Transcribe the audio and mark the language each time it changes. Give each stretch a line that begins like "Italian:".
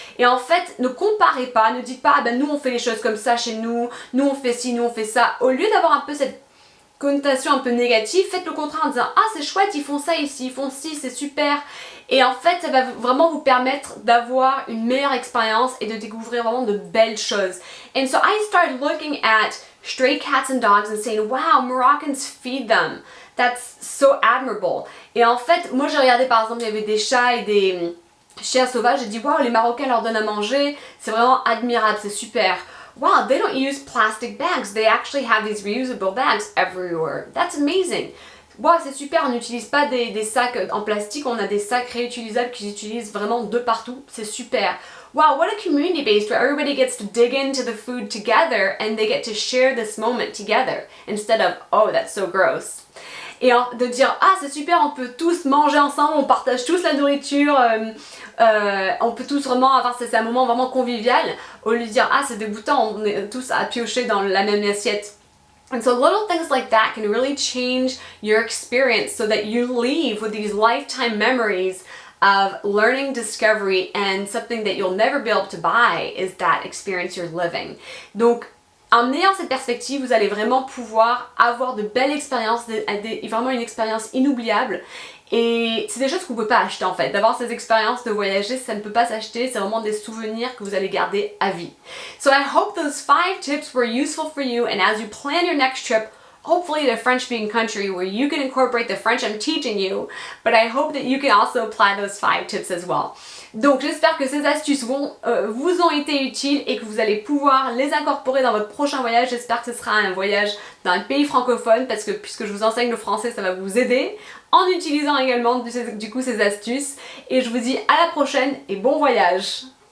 French: Et en fait, ne comparez pas, ne dites pas, ah ben nous on fait les choses comme ça chez nous on fait ci, nous on fait ça. Au lieu d'avoir un peu cette connotation un peu négative, faites le contraire en disant ah c'est chouette, ils font ça ici, ils font ci, c'est super. Et en fait ça va vraiment vous permettre d'avoir une meilleure expérience et de découvrir vraiment de belles choses.
English: And so I started looking at stray cats and dogs and saying wow, Moroccans feed them, that's so admirable.
French: Et en fait moi j'ai regardé par exemple il y avait des chats et des chiens sauvages, j'ai dit wow, les Marocains leur donnent à manger, c'est vraiment admirable, c'est super.
English: Wow, they don't use plastic bags. They actually have these reusable bags everywhere. That's amazing.
French: Wow, c'est super, on n'utilise pas des sacs en plastique, on a des sacs réutilisables qu'ils utilisent vraiment de partout. C'est super.
English: Wow, what a community based where everybody gets to dig into the food together and they get to share this moment together instead of, oh, that's so gross.
French: Et de dire, ah c'est super, on peut tous manger ensemble, on partage tous la nourriture, on peut tous vraiment avoir, c'est un moment vraiment convivial, au lieu de dire, ah c'est dégoûtant, on est tous à piocher dans la même assiette.
English: And so little things like that can really change your experience so that you leave with these lifetime memories of learning, discovery, and something that you'll never be able to buy is that experience you're living.
French: Donc, en ayant cette perspective, vous allez vraiment pouvoir avoir de belles expériences, vraiment une expérience inoubliable. Et c'est des choses que vous ne pouvez pas acheter en fait. D'avoir ces expériences de voyager, ça ne peut pas s'acheter, c'est vraiment des souvenirs que vous allez garder à vie.
English: So I hope those 5 tips were useful for you, and as you plan your next trip, hopefully in a French-speaking country where you can incorporate the French I'm teaching you, but I hope that you can also apply those 5 tips as well.
French: Donc j'espère que ces astuces vous ont été utiles et que vous allez pouvoir les incorporer dans votre prochain voyage. J'espère que ce sera un voyage dans un pays francophone parce que puisque je vous enseigne le français, ça va vous aider en utilisant également du coup ces astuces. Et je vous dis à la prochaine et bon voyage!